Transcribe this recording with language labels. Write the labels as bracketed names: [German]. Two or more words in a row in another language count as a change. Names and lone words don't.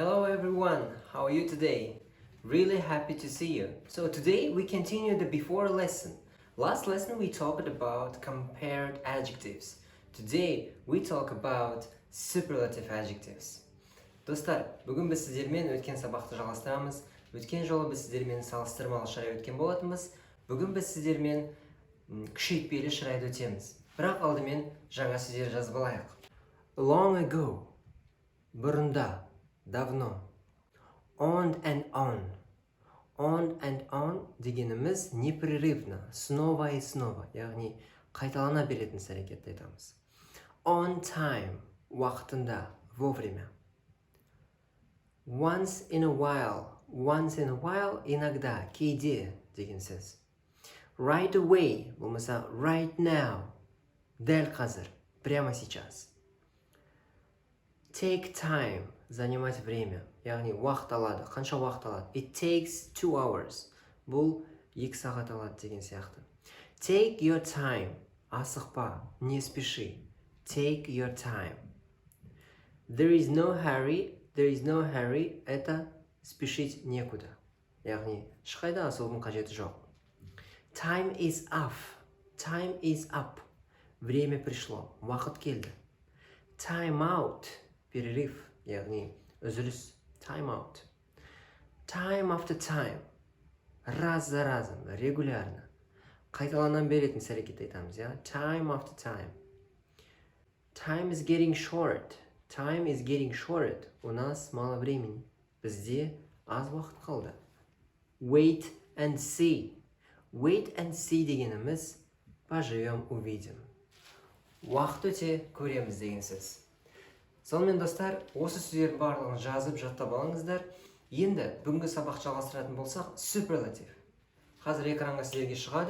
[English] everyone, how are you today? Really happy to see you. So today we continue the before lesson. Last lesson we talked about compared adjectives. Today we talk about superlative adjectives. [Kazakh] Достар, бүгін біз сіздермен өткен сабақты жалғастырамыз. Өткен жолы біз сіздермен салыстырмалы шырай өткен болатынбыз. Бүгін біз сіздермен күшейтпелі шырайды өтеміз. Бірақ алдымен жаңа сөздер жазып алайық. [English] Long ago, бұрында, давно. On and on. On and on дегеніміз [Russian] непрерывно, снова и снова, [Kazakh] яғни қайталана беретін әрекетті айтамыз. [English] On time, [Kazakh] уақытында, вовремя. [English] Once in a while, [Kazakh] иногда, кейде деген сөз. [English] Right away, болмаса right now, [Kazakh] дәл қазір, [Russian] прямо сейчас. [English] Take time, [Russian] занимать время, [Kazakh] яғни уақыт алады, қанша уақыт алады. [English] It takes 2 hours, [Kazakh] бұл 2 сағат алады деген сияқты. [English] Take your time, [Russian] асықпа, не спеши. [English] Take your time. There is no hurry, [Russian] это спешить некуда. [Kazakh] Яғни, ешқайда асығудың қажеті жоқ. [English] Time is up. [Russian] Время пришло, [Kazakh] уақыт келді. [English] Time out, [Kazakh] перерыв, яғни үзіліс. [English] Time out. Time after time. [Russian] Раз за разом, регулярно. [Kazakh] Қайталанан беретін әрекет айтамыз, ja? [English] Time after time. Time is getting short. [Russian] У нас мало времени. [Kazakh] Бізде аз уақыт қалды. [English] Wait and see дегеніміз [Russian] поживем, увидим. [Kazakh] Уақыт өте көреміз деген сөз. Сонымен достар, осы сөздердің барлығын жазып жаттап алыңыздар. Енді бүгінгі сабақ жалғастыратын болсақ, superlative. Қазір экранға сіздерге шығады.